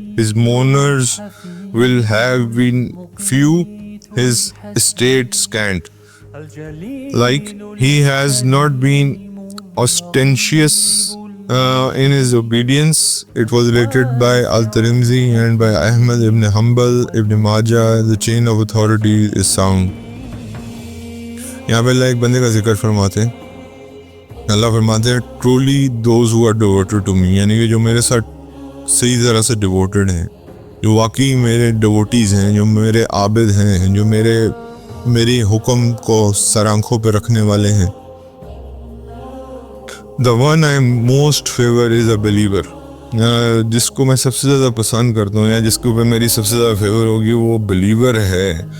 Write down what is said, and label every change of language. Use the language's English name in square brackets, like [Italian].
[English] His mourners will have been few, his estate scant. Like he has not been ostentatious in his obedience. It was related by Al-Tirmidhi and by Ahmad ibn Hanbal, Ibn Majah. The chain of authority is sound. [Urdu] یہاں پہ اللہ ایک بندے کا ذکر فرماتے ہیں. اللہ فرماتے ہیں [English] truly those who are devoted to me، [Urdu] یعنی کہ جو میرے ساتھ صحیح طرح سے ڈیووٹڈ ہیں، جو واقعی میرے ڈیووٹیز ہیں، جو میرے عابد ہیں، جو میری حکم کو سر آنکھوں پہ رکھنے والے ہیں. [English] The one I most favor is a believer. [Urdu] جس کو میں سب سے زیادہ پسند کرتا ہوں یا جس کے اوپر میری سب سے زیادہ فیور ہوگی وہ بلیور ہے.